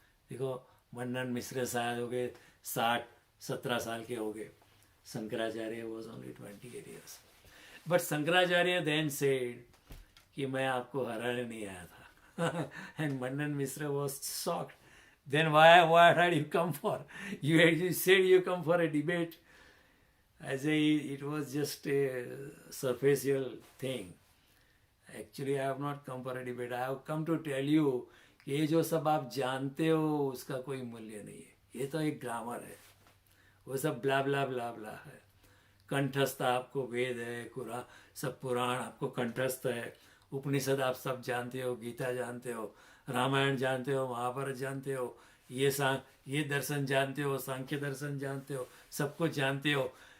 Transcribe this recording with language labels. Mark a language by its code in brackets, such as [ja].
[hi] देखो, मंडन मिश्र शायद हो गए 60-17 साल के हो गए. [en] Shankaracharya was only 28 years. But Shankaracharya then said [hi] कि मैं आपको हराने नहीं आया था. [en] And Mandan Mishra was shocked. Then why had you come for? You said you come for a debate. I say it was just a superficial thing. Actually, I have not come for a debate. I have come to tell you [hi] कि ये जो सब आप जानते हो उसका कोई मूल्य नहीं है. ये तो एक ग्रामर है. वो सब ब्ला ब्ला ब्ला ब्ला है. कंठस्थ आपको वेद है, कुरान, सब पुराण आपको कंठस्थ है. उपनिषद आप सब जानते हो, गीता जानते हो, रामायण जानते हो, महाभारत जानते हो, ये दर्शन जानते हो, सांख्य दर्शन जानते हो, सब कुछ जानते हो.